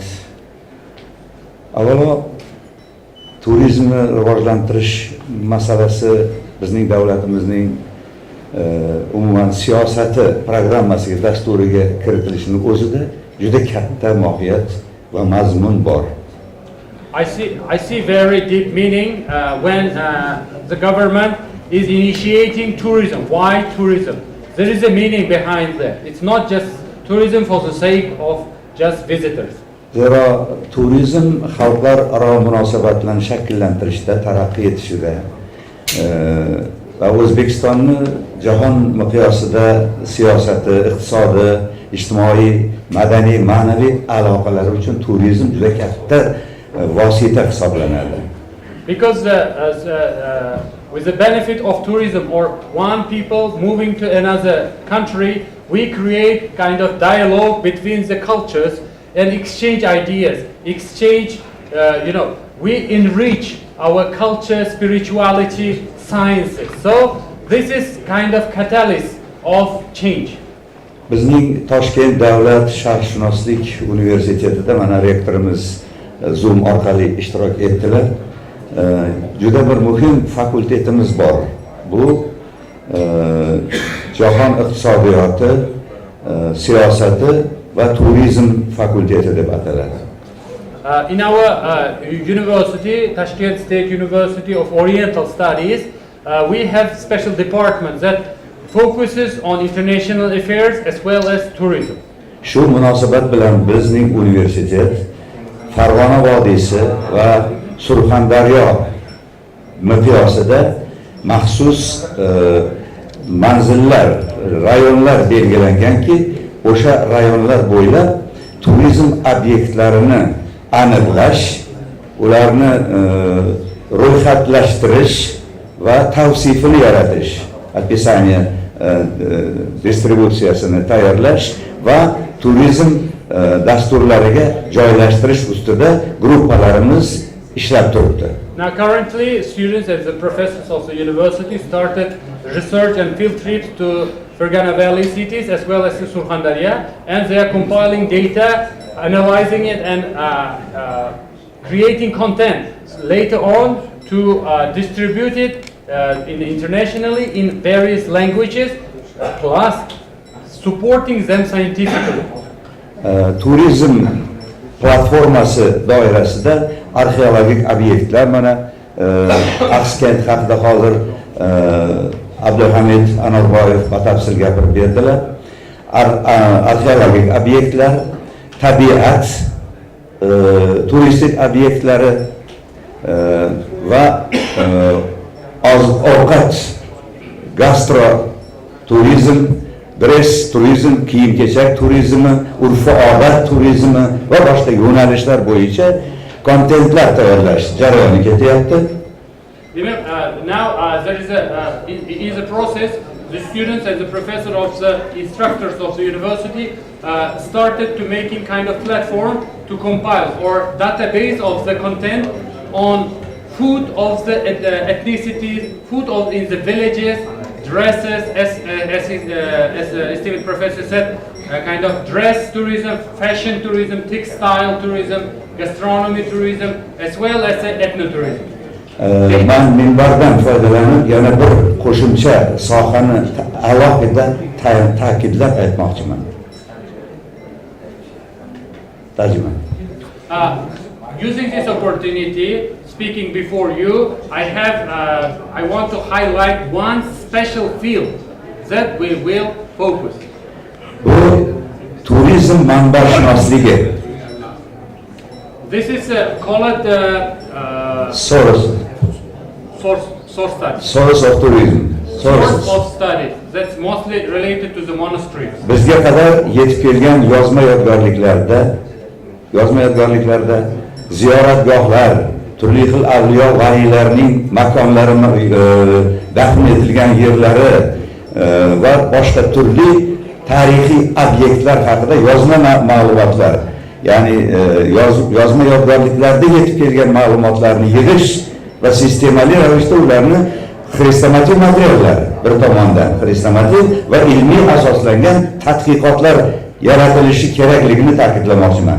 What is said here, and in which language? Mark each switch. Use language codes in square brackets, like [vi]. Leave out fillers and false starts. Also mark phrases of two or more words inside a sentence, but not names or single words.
[uz] Avvalo turizmni rivojlantirish masalasi bizning davlatimizning umuman siyosati programmasiga, dasturiga kiritilishining o'zida juda katta mohiyat va mazmun bor. [en] I see very deep meaning when the government is initiating tourism. Why tourism? There is a meaning behind that. It's not just tourism for the sake of just visitors. [uz] Zero turizm xalqlararo munosabatlarni shakllantirishda, taraqqiy etishida va O'zbekistonni jahon miqyosida siyosati, iqtisodi, ijtimoiy, madaniy, ma'naviy aloqalari uchun turizm juda katta vosita hisoblanadi. [en] Because with the benefit of tourism or one people moving to another country, we create kind of dialogue between the cultures and exchange ideas, exchange, we enrich our culture, spirituality, sciences. So this is kind of catalyst of change. [uz] Bizning Toshkent davlat sharqshunoslik universitetida mana rektorimiz Zoom orqali ishtirok etdilar. Juda bir muhim fakultetimiz bor. Bu jahon iqtisodiyoti, siyosati va turizm fakulteti deb ataladi. [en] In our university, Tashkent State University of Oriental Studies, we have special departments that focuses on international affairs as well as tourism. [uz] Shu munosabat bilan bizning universitet Farg'ona vodiysi va Surxondaryo miqyosida maxsus manzillar, rayonlar belgilanganki, o'sha rayonlar bo'ylab turizm obyektlarini aniqlash, ularni ro'yxatlashtirish va tavsifini yaratish, описание distributsiyasini tayyorlash va turizm dasturlariga joylashtirish ustida gruppalarimiz ishlab turibdi. [en] Now currently students and the professors of the university started research and field trips to Farg'ona Valley cities as well as to Surxondaryo, and they are compiling data, analyzing it and creating content later on to distribute it internationally in various languages, plus supporting them scientifically. [uz] Turizm platformasi doirasida arxeologik obyektlar, mana Axsikent haqida hozir Abdulhamid Anorboyev batafsil gapirib berdilar. Arxeologik obyektlar, tabiat, turistik obyektlari va oziq-ovqat, gastro turizm, dress turizm, kiyim-kechak turizmi, urf-odat turizmi va boshqa yo'nalishlar bo'yicha kontentlar tayyorlash jarayoni ketyapti. [en] Now there is a process. The students and the professor of the instructors of the university started to making kind of platform to compile or database of the content on food of the ethnicities, food in the villages, dresses, as the esteemed professor said, kind of dress tourism, fashion tourism, textile tourism, gastronomy tourism, as well as ethnotourism. [uz] Men minbardan foydalanib yana bir qo'shimcha sohani alohida ta'kidlab aytmoqchiman. Tarjima. [en] Using this opportunity, speaking before you, I want to highlight one special field that we will focus. [uz] Bu turizm manbashunosligi. [en] This is called source study. Source of tourism. Source of study. That's mostly related to the monasteries. [uz] Bizga qadar yetib kelgan yozma yodgorliklarda ziyoratgohlar, turli xil avliyo valiylarning makonlari, dafn etilgan yerlari va boshqa turli tarixiy obyektlar haqida yozma ma'lumotlar, ya'ni yozma yodgorliklarda yetib kelgan ma'lumotlarni yig'ish va sistemali ravishda ularni xrestomatik materiallar bir tomondan xrestomatik va ilmiy asoslangan tadqiqotlar yaratilishi kerakligini ta'kidlamoqchiman.